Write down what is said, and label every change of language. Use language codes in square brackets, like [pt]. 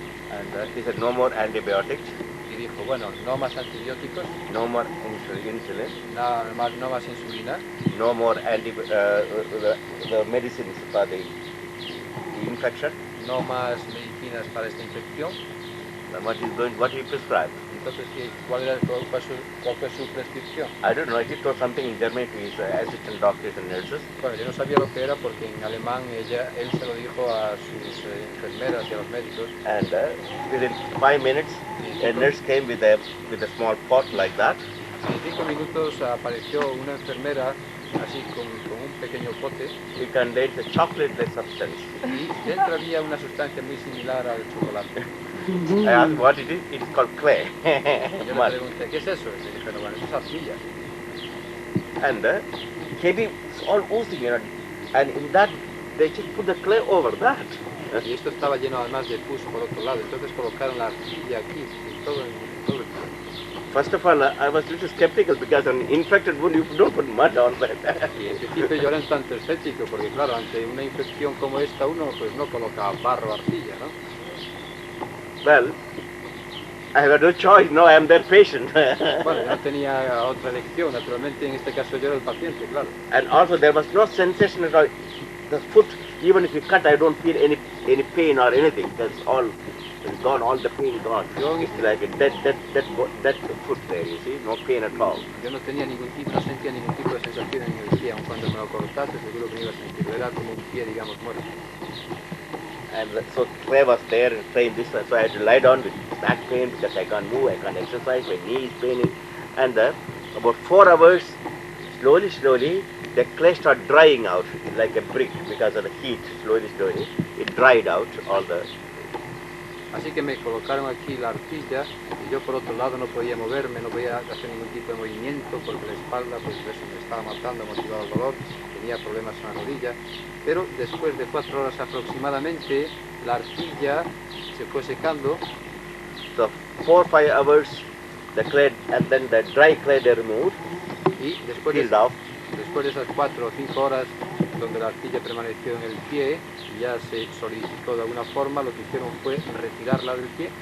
[en] And he said no more antibiotics. [es] Y dijo, bueno, no más antibióticos, [en] no more insulin, [es] no más insulina, [en] no more the medicines for the infection, [es] no más medicinas para esta infección. [en] And what he prescribed. [es] Entonces, ¿cuál fue su prescripción? [en] I don't know, he told something in German to his assistant doctors and nurses. [es] Bueno, yo no sabía lo que era porque en alemán él se lo dijo a sus enfermeras y a los médicos. [en] And within 5 minutes, a nurse came with a small pot like that. [es] En 5 minutos apareció una enfermera así con un pequeño pote. [en] It contains a chocolate-like substance. [es] Y dentro había una sustancia muy similar al chocolate. [en] I asked what it is. It's called clay. [es] Yo le pregunté, ¿qué es eso? Y me dijeron, bueno, eso es arcilla. [en] And it's all oozing, and in that they just put the clay over that. [es] Y esto estaba lleno además de pus por otro lado. Entonces colocaron la arcilla aquí, en todo el cuerpo. [en] First of all, I was a little skeptical because on infected wound you don't put mud on that. [es] Y en principio yo era un tanto escéptico porque claro, ante una infección como esta uno pues no coloca barro o arcilla, ¿no? [en] Well, I have no choice, no, I am their patient. [es] Bueno, yo no tenía otra elección, naturalmente en este caso yo era el paciente, claro. [en] And also there was no sensation at all. The foot, even if you cut, I don't feel any pain or anything. That's all, it's gone, all the pain gone. It's like a dead foot there, you see, no pain at all. [es] Yo no sentía ningún tipo de sensación en el pie, aun cuando me lo cortaste, seguro que me iba a sentir, era como un pie, digamos, muerto. [en] And so Clay was there and saying this, so I had to lie down with back pain because I can't move, I can't exercise, my knee is paining. And about 4 hours, slowly, the clay started drying out like a brick because of the heat, slowly, it dried out all the... [es] Así que me colocaron aquí la arcilla y yo por otro lado no podía moverme, no podía hacer ningún tipo de movimiento porque la espalda pues eso me estaba matando, motivado el dolor, tenía problemas en la rodilla. Pero después de 4 horas aproximadamente la arcilla se fue secando. [en] So 4 or 5 hours the clay, and then the dry clay they removed, [es] Y después [en] peeled off. [es] después de esas 4 o 5 horas donde la arcilla permaneció en el pie, ya se solidificó de alguna forma, lo que hicieron fue retirarla del pie.